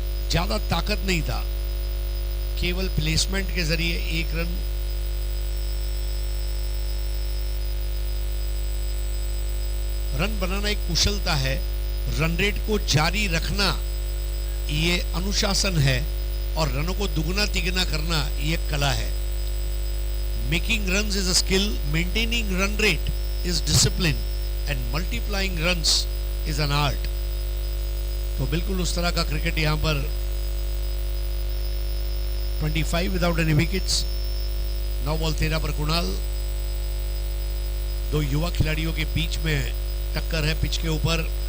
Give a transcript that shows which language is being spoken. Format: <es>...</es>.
<hi>ज्यादा ताकत नहीं था, केवल प्लेसमेंट के जरिए 1 रन। रन बनाना एक कुशलता है, रन रेट को जारी रखना ये अनुशासन है और रनों को दुगना तिगना करना ये कला है।</hi> <en>Making runs is a skill, maintaining run rate is discipline, and multiplying runs is an art.</en> <hi>तो बिल्कुल उस तरह का क्रिकेट यहाँ पर 25</hi> <en>Without any wickets.</en> <hi>9 बॉल 13 पर कुणाल। दो युवा खिलाड़ियों के बीच में टक्कर है पिच के ऊपर।</hi>